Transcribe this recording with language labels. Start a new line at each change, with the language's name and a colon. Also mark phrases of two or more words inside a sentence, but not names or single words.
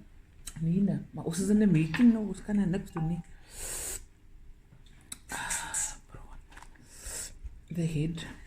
Afrikaans: Nee, nee. Maar ons is in de making nou, ons kan er niks doen nie.
English: The head.